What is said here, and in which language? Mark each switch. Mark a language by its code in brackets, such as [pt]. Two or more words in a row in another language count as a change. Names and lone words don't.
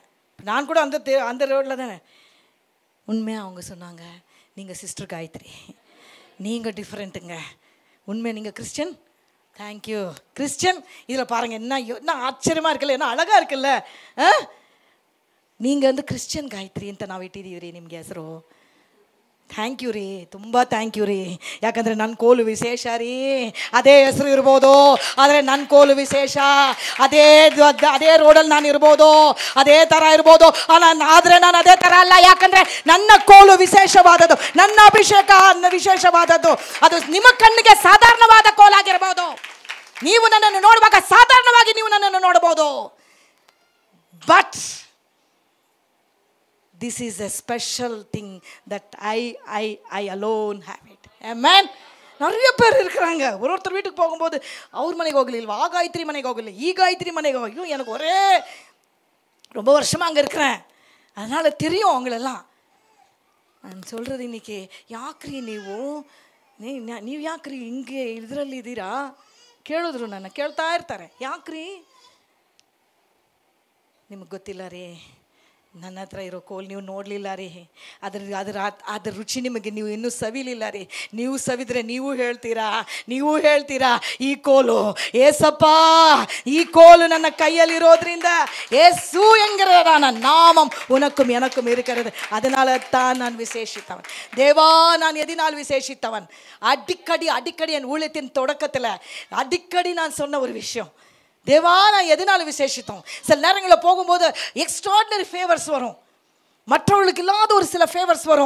[ta] நான் கூட அந்த ரோட்டில் தானே. உண்மையாக அவங்க சொன்னாங்க, நீங்கள் சிஸ்டர் காயத்ரி, நீங்கள் டிஃப்ரெண்ட்டுங்க. உண்மை, நீங்கள் கிறிஸ்டியன். தேங்க்யூ கிறிஸ்டியன். இதில் பாருங்கள், என்ன ஆச்சரியமாக இருக்குல்ல, என்ன அழகாக இருக்குல்ல. [kn] நீங்கள் கிறிஸ்டியನ್ ಗಾಯತ್ರಿ ಅಂತ ನಾವು ಇಟ್ಟಿದ್ದೀವಿ ರೀ ನಿಮಗೆ ಹೆಸರು. [en] thank you [kn] ರೀ, ತುಂಬ [en] thank you [kn] ರೀ. ಯಾಕಂದರೆ ನನ್ನ ಕೋಲು ವಿಶೇಷ ರೀ. ಅದೇ ಹೆಸರು ಇರ್ಬೋದು, ಆದರೆ ನನ್ನ ಕೋಲು ವಿಶೇಷ. ಅದೇ ರೋಡಲ್ಲಿ ನಾನು ಇರ್ಬೋದು, ಅದೇ ಥರ ಇರ್ಬೋದು, ಆದರೆ ನಾನು ಅದೇ ಥರ ಅಲ್ಲ. ಯಾಕಂದರೆ ನನ್ನ ಕೋಲು ವಿಶೇಷವಾದದ್ದು, ನನ್ನ ಅಭಿಷೇಕ ವಿಶೇಷವಾದದ್ದು. ಅದು ನಿಮ್ಮ ಕಣ್ಣಿಗೆ ಸಾಧಾರಣವಾದ ಕೋಲಾಗಿರ್ಬೋದು. ನೀವು ನನ್ನನ್ನು ನೋಡುವಾಗ ಸಾಧಾರಣವಾಗಿ ನೀವು ನನ್ನನ್ನು ನೋಡಬಹುದು. [en] ಬಟ್ this is a special thing that I alone have it. [kn] Amen. [ta] நிறைய பேர் இருக்கிறாங்க. ஒருத்தர் வீட்டுக்கு போகும்போது [kn] ಅವ್ರ மனைக்கு ಹೋಗಲಿಲ್ಲ, ಆ ಗಾಯತ್ರಿ ಮನೆಗೆ ಹೋಗಲಿಲ್ಲ, ಈ ಗಾಯತ್ರಿ ಮನೆಗೆ ಹೋಗಿ, [ta] எனக்கு ஒரே ரொம்ப வருஷமாக அங்கே இருக்கிறேன், அதனால் தெரியும் அவங்களெல்லாம். ನಾನು சொல்கிறது இன்னைக்கு, [kn] ಯಾಕ್ರಿ ನೀವು ಯಾಕ್ರಿ ಹಿಂಗೆ ಇದರಲ್ಲಿ ಇದ್ದೀರಾ ಕೇಳಿದ್ರು, ನನ್ನ ಕೇಳ್ತಾ ಇರ್ತಾರೆ, ಯಾಕ್ರಿ ನಿಮಗೆ ಗೊತ್ತಿಲ್ಲ ರೀ, ನನ್ನ ಹತ್ರ ಇರೋ ಕೋಲ್ ನೀವು ನೋಡಲಿಲ್ಲ ರೀ, ಅದ್ರ ರುಚಿ ನಿಮಗೆ ನೀವು ಇನ್ನೂ ಸವಿಲಿಲ್ಲ ರೀ. ನೀವು ಸವಿದ್ರೆ ನೀವು ಹೇಳ್ತೀರಾ ಈ ಕೋಲು ಏಸಪ್ಪ, ಈ ಕೋಲು ನನ್ನ ಕೈಯಲ್ಲಿರೋದ್ರಿಂದ [ta] ஏசு என்கிறதான நாமம் உனக்கும் எனக்கும் இருக்கிறது. அதனால தான் நான் விசேஷித்தவன். தேவா, நான் எதினால் விசேஷித்தவன்? அடிக்கடி என் ஊழியத்தின் தொடக்கத்தில் அடிக்கடி நான் சொன்ன ஒரு விஷயம், தேவா நான் எதனால விசேஷித்தோம். சில நேரங்களில் போகும்போது [en] extraordinary favours [ta] வரும், மற்றவர்களுக்கு இல்லாத ஒரு சில ஃபேவர்ஸ் வரும்.